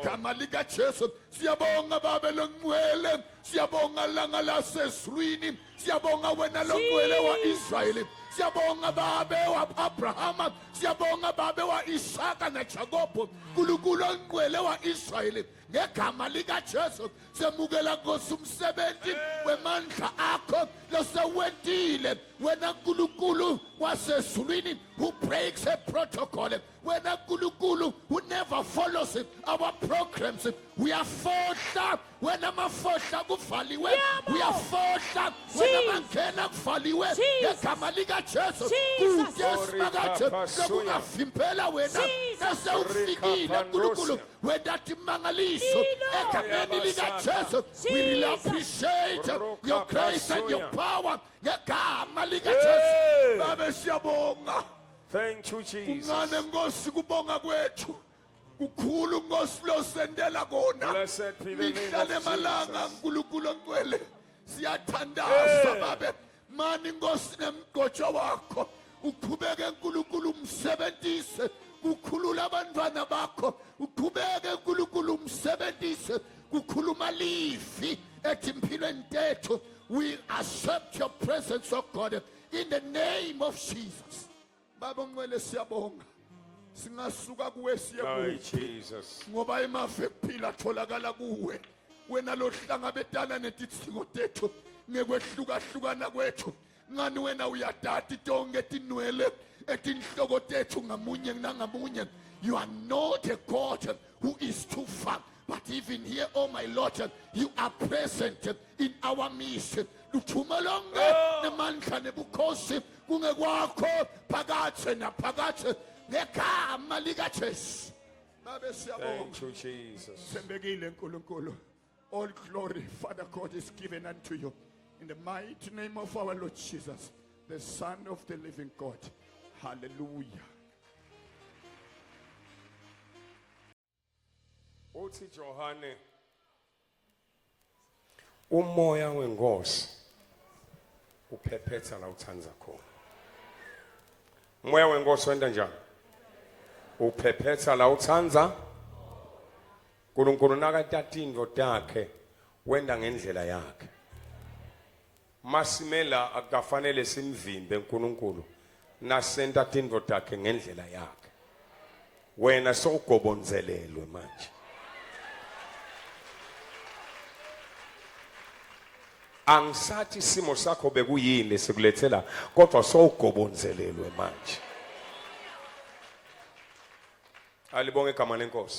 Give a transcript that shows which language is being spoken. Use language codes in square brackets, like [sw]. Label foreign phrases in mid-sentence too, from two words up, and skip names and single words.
[ss] egama lika Jesu siyabonga babe longcwele siyabonga langa lasezulwini siyabonga wena longcwele wa Israyeli siyabonga babe wa Abrahama siyabonga babe wa Isaka na Jacob uNkulunkulu ongcwele wa Israyeli ngegama lika Jesu semukela Nkosi umsebenzi wemandla akho losewentile wena uNkulunkulu wasezulwini [en] who breaks a protocol [ss] wena nkulunkulu [en] who never follows our programs [ss] uyafohla wena mafohla kuvaliwe uyafohla wena mangena kuvaliwe ngegama likaJesu kuTesu makaje lokungavimbela wena nasewufikile nkulunkulu wena timangaliso egameni likaJesu [en] we really appreciate your grace and your power [ss] ngegama likaJesu babe siyabonga. [en] Thank you, Jesus. [ss] Ungane Nkosi kubonga kwethu kukhulu Nkosi lo sendela kona [en] Blessed be the name [ss] mihla [en] of [ss] nemalanga [en] Jesus. [ss] nkulunkulu ongcwele siyathandaza babe mani Nkosi nemgojo wakho uqhubeke nkulunkulu umsebenzise kukhulula abantwana bakho uqhubeke nkulunkulu umsebenzise kukhuluma lifi etimpilweni tethu. [en] We accept your presence, oh God, in the name of Jesus. [ss] Baba ngcwele siyabonga singasuka kuwe siye Lord kuwe Jesus. ngoba emafa ekuphila atholakala kuwe wena lohlangabetana netidzingo tethu ngekwehlukahlukana kwethu ngani wena uyadata tonke tinwele etinhloko tethu ngamunye nangamunye. [en] You are not a God who is too far, but even here, oh my Lord, you are present in our midst. [ss] Luthuma lonke nemandla nebukhosi kungekwakho phakathi naphakathi ngegama likaJesu. Babe siyabonga. [en] Thank you, Jesus. [ss] Sembekile nkulunkulu. [en] All glory, Father God, is given unto you. In the mighty name of our Lord Jesus, the Son of the living God. Hallelujah. [ss] Uthi Johane umoya wenkosi uphephetha la uthanza khona. Umoya wenkosi wenda njani? Uphephetha la uthanza. uNkulunkulu nakathatha indvo takhe wenda ngendlela yakhe. Masimela akufanele simvimbe uNkulunkulu nasenta tindvo takhe ngendlela yakhe. Wena sowugobonzelelwe manje. Angisathi isimo sakho bekuyini lesikulethela kodwa sowugobonzelelwe manje. Alibonge igama lenkosi.